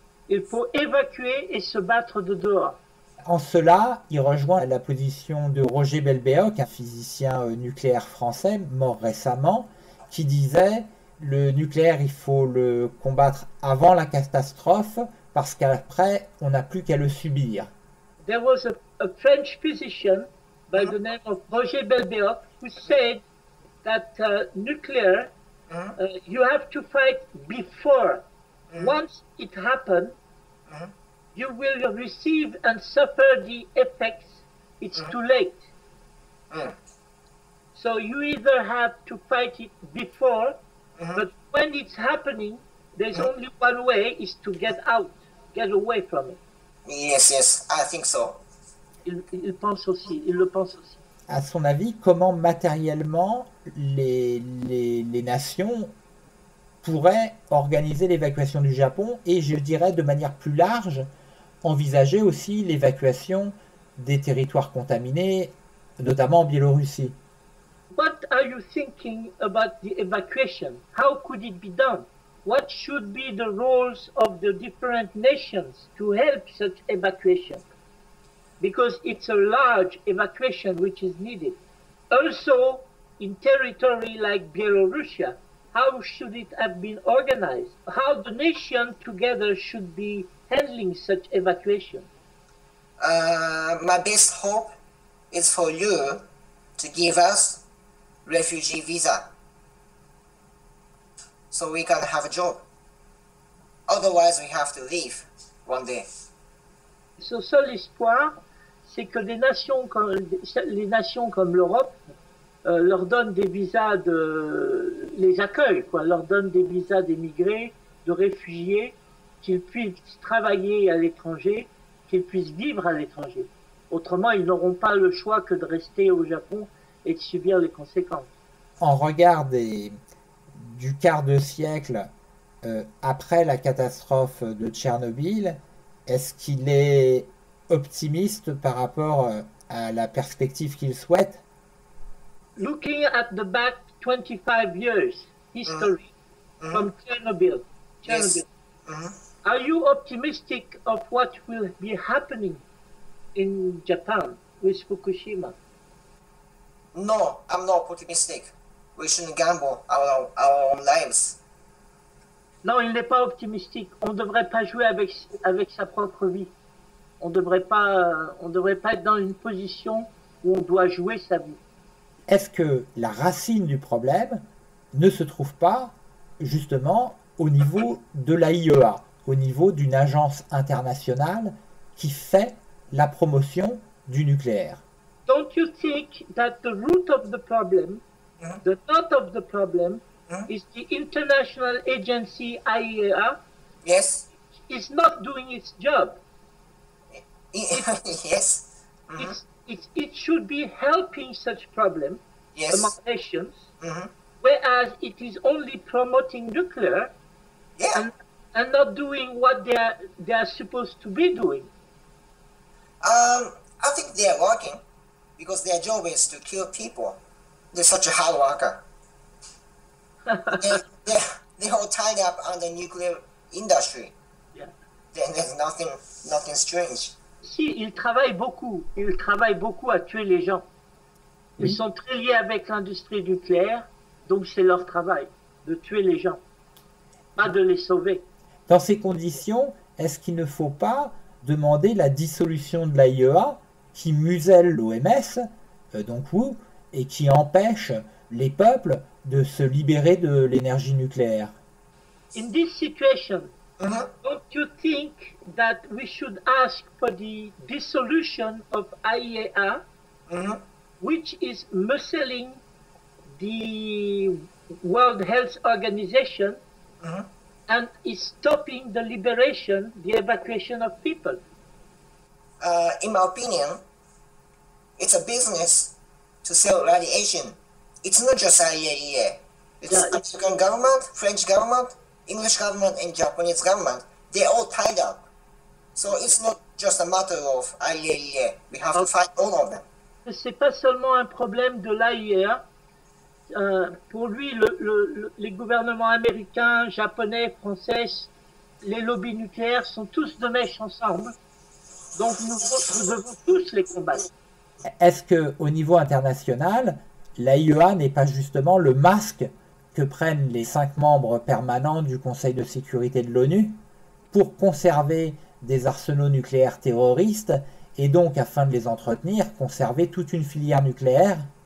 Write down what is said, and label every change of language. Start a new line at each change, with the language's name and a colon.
French: Il faut évacuer et se battre de dehors. En cela, il rejoint la position de Roger Belbéoc, un physicien nucléaire français mort récemment, qui disait le nucléaire, il faut le combattre avant la catastrophe parce qu'après, on n'a plus qu'à le subir.
English: There was a French physician by the name of Roger Belbéoc who said that nuclear, you have to fight before. Once it happens, you will receive and suffer the effects. It's too late. So you either have to fight it before, but when it's happening, there's only one way, is to get out, get away from it. Yes, yes, I think so.
French: Il le pense aussi. À son avis, comment matériellement les nations pourraient organiser l'évacuation du Japon et, je dirais, de manière plus large, envisager aussi l'évacuation des territoires contaminés, notamment en Biélorussie.
English: What are you thinking about the evacuation? How could it be done? What should be the roles of the different nations to help such evacuation? Because it's a large evacuation which is needed. Also, in territory like Belarusia, how should it have been organized? How the nation together should be handling such evacuation? My best hope is for you to give us refugee visa so we can have a job. Otherwise, we have to leave one day.
French: Son seul espoir, c'est que les nations comme l'Europe leur donnent des visas les accueillent, leur donnent des visas d'émigrés, de réfugiés, qu'ils puissent travailler à l'étranger, qu'ils puissent vivre à l'étranger. Autrement, ils n'auront pas le choix que de rester au Japon et de subir les conséquences. En regard du quart de siècle après la catastrophe de Tchernobyl, est-ce qu'il est optimiste par rapport à la perspective qu'il souhaite?
English: Looking at the back 25 years history from Chernobyl, Yes. are you optimistic of what will be happening in Japan with Fukushima? No, I'm not optimistic. We shouldn't gamble our own lives.
French: Non, il n'est pas optimistique. On ne devrait pas jouer avec sa propre vie. On ne devrait pas être dans une position où on doit jouer sa vie. Est-ce que la racine du problème ne se trouve pas justement au niveau de l'AIEA, au niveau d'une agence internationale qui fait la promotion du nucléaire?
English: Don't you think that the root of the problem, the nut of the problem, is the international agency IAEA Yes. is not doing its job? Yes. It should be helping such problem Yes. among nations, whereas it is only promoting nuclear Yeah. and not doing what they are supposed to be doing. I think they are working because their job is to kill people. They're such a hard worker. They're all tied up on the nuclear industry. Yeah. There's nothing strange.
French: Si, ils travaillent beaucoup à tuer les gens. Ils sont très liés avec l'industrie nucléaire, donc c'est leur travail de tuer les gens, pas de les sauver. Dans ces conditions, est-ce qu'il ne faut pas demander la dissolution de l'AIEA qui muselle l'OMS, donc vous, et qui empêche les peuples de se libérer de l'énergie nucléaire?
English: in this situation, Mhm. don't you think that we should ask for the dissolution of IAEA, Mhm. which is muzzling the World Health Organization Mhm. and is stopping the liberation, the evacuation of people? In my opinion, it's a business to sell radiation. It's not just IAEA. It's Yeah. American government, French government, English government, and Japanese government. They're all tied up. So it's not just a matter of IAEA. We have to fight all of them.
French: C'est pas seulement un problème de l'AIEA. Pour lui, les gouvernements américains, japonais, français, les lobbies nucléaires sont tous de mèche ensemble. Donc nous devons tous les combattre. Est-ce qu'au niveau international, l'AIEA n'est pas justement le masque que prennent les 5 membres permanents du Conseil de sécurité de l'ONU pour conserver des arsenaux nucléaires terroristes et donc, afin de les entretenir, conserver toute une filière nucléaire?